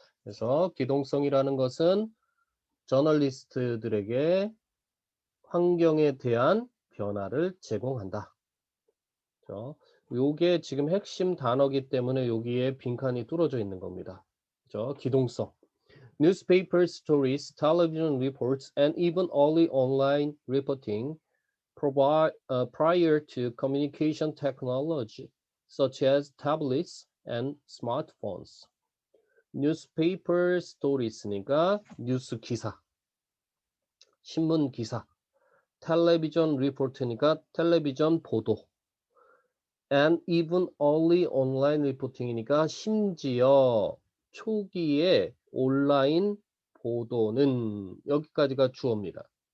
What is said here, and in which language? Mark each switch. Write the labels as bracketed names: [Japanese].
[Korean] 그래서 기동성이라는 것은 저널리스트들에게 환경에 대한 변화를 제공한다. 그렇죠? 요게 지금 핵심 단어기 때문에 여기에 빈칸이 뚫어져 있는 겁니다. 그렇죠? 기동성. [English] Newspaper stories, television reports, and even early online reporting prior to communication technology, such as tablets and smartphones. [Korean] Newspaper stories니까 뉴스 기사, 신문 기사, 텔레비전 리포트니까 텔레비전 보도, and even early online reporting 이니까 심지어 초기에 온라인 보도는 여기까지가 주어입니다.